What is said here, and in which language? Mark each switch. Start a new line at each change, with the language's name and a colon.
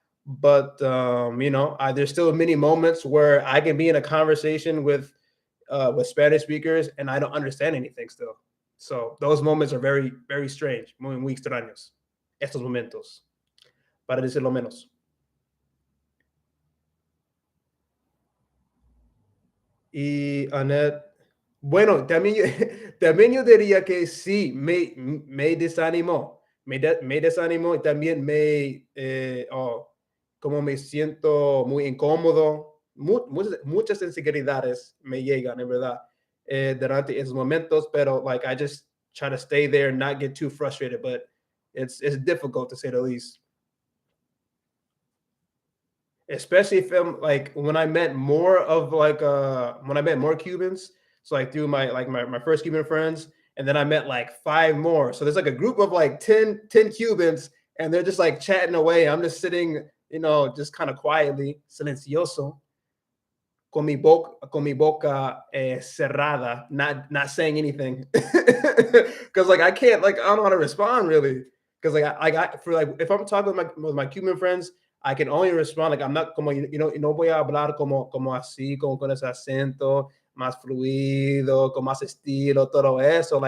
English: But there's still many moments where I can be in a conversation with Spanish speakers and I don't understand anything still. So those moments are very very strange,
Spanish: muy extraños. Estos momentos, para decirlo menos. Y Annette, bueno, también, también yo diría que sí, me desanimó, me desanimó y también como me siento muy incómodo, muchas inseguridades me llegan, en verdad, durante esos momentos, pero
English: like I just try to stay there and not get too frustrated, but it's difficult to say the least. Especially if I'm like when I met more of like when I met more Cubans, so like through my first Cuban friends, and then I met like five more. So there's like a group of like 10 Cubans, and they're just like chatting away. I'm just sitting, just kind of quietly,
Spanish: silencioso, con mi boca cerrada,
English: not saying anything, because like I can't, like I don't know how to respond really, because like I for like if I'm talking with my Cuban friends, I can only respond like I'm not
Spanish: como no voy a hablar como así, como con ese acento más fluido, con más estilo, todo eso.